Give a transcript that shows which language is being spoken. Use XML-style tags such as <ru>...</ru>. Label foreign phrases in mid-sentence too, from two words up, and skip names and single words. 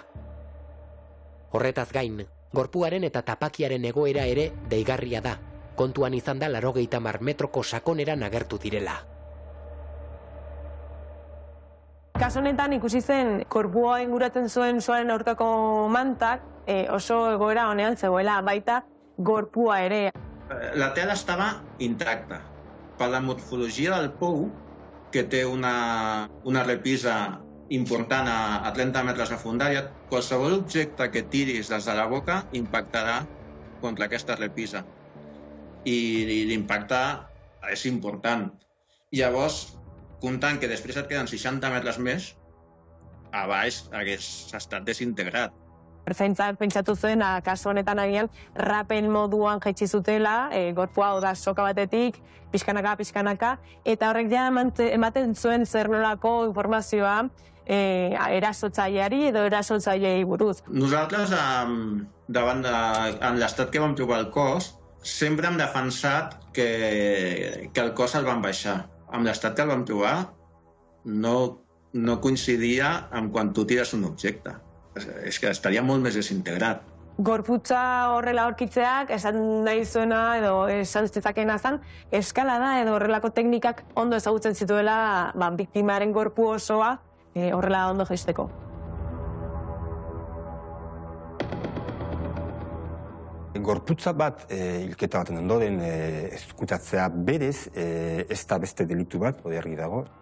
<eu>Horretaz gain, gorpuaren eta tapakiaren egoera ere deigarria da. Kontuan izan da 80 metroko sakoneran agertu direla. Kasu honetan ikusi zen gorpua inguratzen zuen suaren aurkako mantak oso egoera honean zegoela, baita gorpua ere.</eu> <ca>La tela estava intacta. Per la morfologia del pou, que té una repisa important a 30 metres de fondària, qualsevol objecte que tiris des de la boca impactarà contra aquesta repisa. I l'impacte és important. Llavors, comptant que després et queden 60 metres més, a baix hagués estat desintegrat.</ca> <eu>Ertzaintzak pentsatu zuen, kasu honetan agian, rapen moduan jaitsi zutela, gorpua hau da soka batetik, pixkanaka, eta horrek ja ematen zuen zer nolako informazioa erasotzaileari edo erasotzaileei buruz.</eu> <ca>Nosaltres, davant en l'estat que vam trobar el cos, sempre hem defensat que el cos el van baixar. Amb l'estat que el vam trobar no coincidia amb quan tu tires un objecte. És que estaria molt més desintegrat.</ca> <eu>Gorputza horrela aurkitzeak esan nahi zuena edo esan zezakena zen, eskalada edo horrelako teknikak ondo ezagutzen zituela biktimaren gorpu osoa horrela ondo jaisteko. Gorputza bat hilketa baten ondoren ezkutatzea berez ez da beste delitu bat, argi dago.</eu>